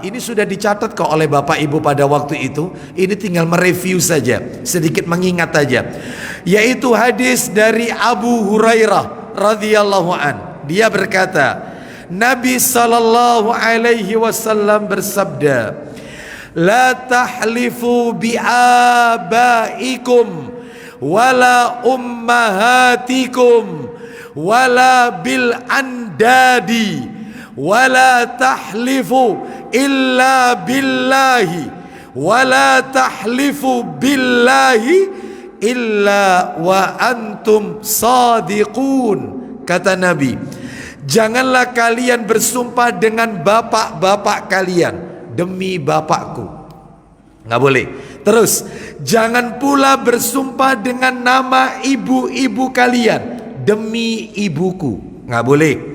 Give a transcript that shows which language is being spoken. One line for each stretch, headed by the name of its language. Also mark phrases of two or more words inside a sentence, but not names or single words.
Indonesian: Ini sudah dicatat kok oleh Bapak Ibu pada waktu itu. Ini tinggal mereview saja, sedikit mengingat saja. Yaitu hadis dari Abu Hurairah
Arabic: رضي الله عن.
Indonesian: Dia berkata, Nabi
Arabic: صلى الله عليه وسلم
Indonesian: bersabda,
Arabic: لا تحلفوا بآبائكم ولا بأمهاتكم ولا بالأنداد ولا تحلفوا إلا بالله ولا تحلفوا بالله إلا وأنتم صادقون.
Indonesian: Kata Nabi, janganlah kalian bersumpah dengan bapak-bapak kalian, demi bapakku, nggak boleh. Terus jangan pula bersumpah dengan nama ibu-ibu kalian, demi ibuku, nggak boleh.